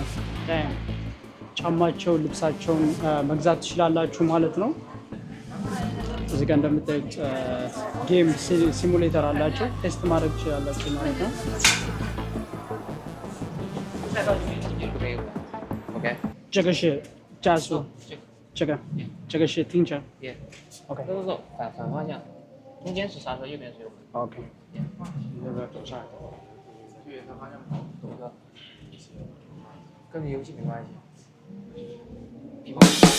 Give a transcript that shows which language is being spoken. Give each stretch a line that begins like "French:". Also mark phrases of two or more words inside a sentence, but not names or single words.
Amharic: ጫማቸው፣ ልብሳቸውን መግዛት ትችላላችሁ ማለት ነው። እዚህ ጋር እንደምታዩት ጌም ሲሙሌተር አላቸው፣ ቴስት ማድረግ ትችላላችሁ ማለት ነው። ኦኬ
Chinese: 这个是加速，这个是停车。
Amharic: OK。
Chinese: 走，反方向。中间是刹车，右边是油门。OK。你这个走上来，对着方向盘走一个，跟你游戏没关系。平方。